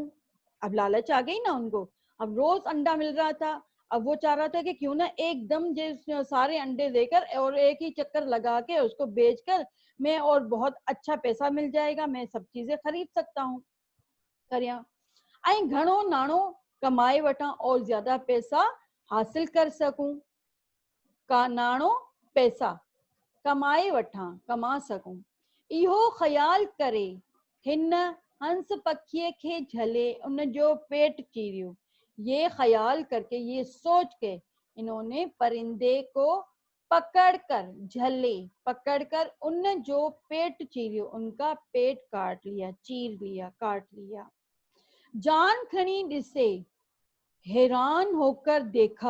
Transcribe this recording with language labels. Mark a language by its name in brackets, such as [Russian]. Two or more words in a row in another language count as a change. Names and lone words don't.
[Hindi] अब लालच आ गई ना उनको, अब रोज अंडा मिल रहा था, अब वो चाह रहा था कि क्यों ना एकदम सारे अंडे देकर और एक ही चक्कर लगा के उसको बेचकर मैं, और बहुत अच्छा पैसा मिल जाएगा, मैं सब चीजें खरीद सकता हूँ, [Sindhi] करिया ऐं घणो नाणो कमाए वठां [Hindi] और ज्यादा पैसा हासिल कर सकूं, [Sindhi] का नाणो पैसा कमाए वठां, [Hindi] कमा सकूं। [Sindhi] इहो ख्याल करे हिन हंस पखिए खे झले, उन जो पेट चीरियो। [Hindi] ये ख्याल करके, ये सोच के इन्होंने परिंदे को पकड़कर, झले पकड़कर [Sindhi] उन जो पेट चीरियो, [Hindi] उनका पेट काट लिया, चीर लिया, काट लिया। [Sindhi] जान खणी दिसे, [Hindi] हैरान होकर देखा।